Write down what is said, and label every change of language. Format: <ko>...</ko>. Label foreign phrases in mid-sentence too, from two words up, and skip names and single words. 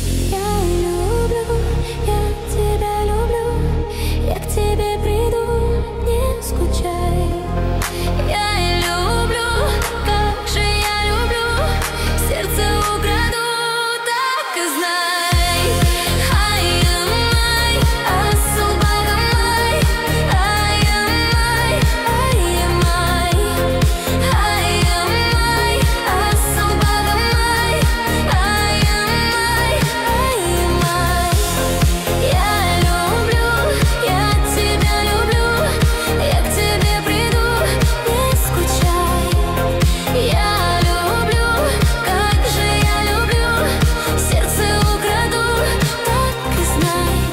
<ru>Я люблю, я тебя люблю, я к тебе приду, не скучай. Я люблю, как же я люблю, сердце украду, так и знай.</ru> <kk>Айым ай, асыл бағым ай, айым ай, айым ай, айым ай, асыл бағым ай, айым ай, айым ай.</kk> <ru>Я люблю, я тебя люблю, я к тебе приду, не скучай. Я люблю, как же я люблю, сердце украду, так и знай.</ru>